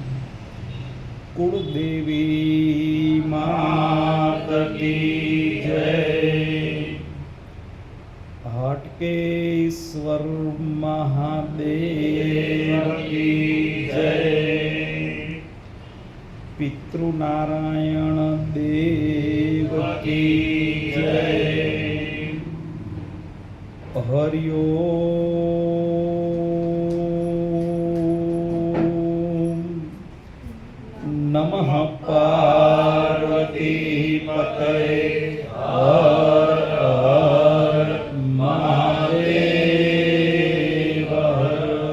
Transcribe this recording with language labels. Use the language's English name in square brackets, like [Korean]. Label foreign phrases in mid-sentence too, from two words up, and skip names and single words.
[Hindi] कुलदेवी मात की जय। हाटकेश्वर महादेव की जय। पितृनारायण देव की जय। [Sanskrit] हरि ओम नमः पार्वती पतये हर हर महादेव हर।